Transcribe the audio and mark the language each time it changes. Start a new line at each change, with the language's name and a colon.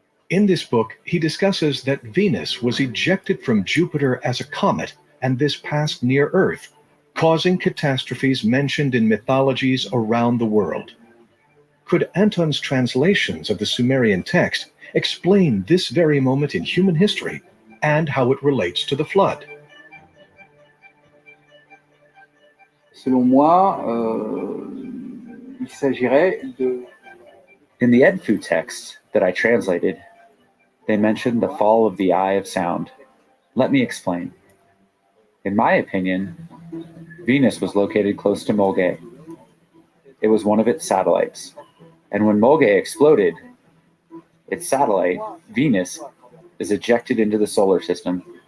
English: In this book, he discusses that Venus was ejected from Jupiter as a comet, and this passed near Earth, causing catastrophes mentioned in mythologies around the world. Could Anton's translations of the Sumerian text explain this very moment in human history and how it relates to the flood?
French: Selon moi, il s'agirait de...
English: In the Edfu text that I translated, they mentioned the fall of the Eye of Sound. Let me explain. In my opinion, Venus was located close to Mulgay. It was one of its satellites. And when Mulgay exploded, its satellite, Venus, is ejected into the solar system.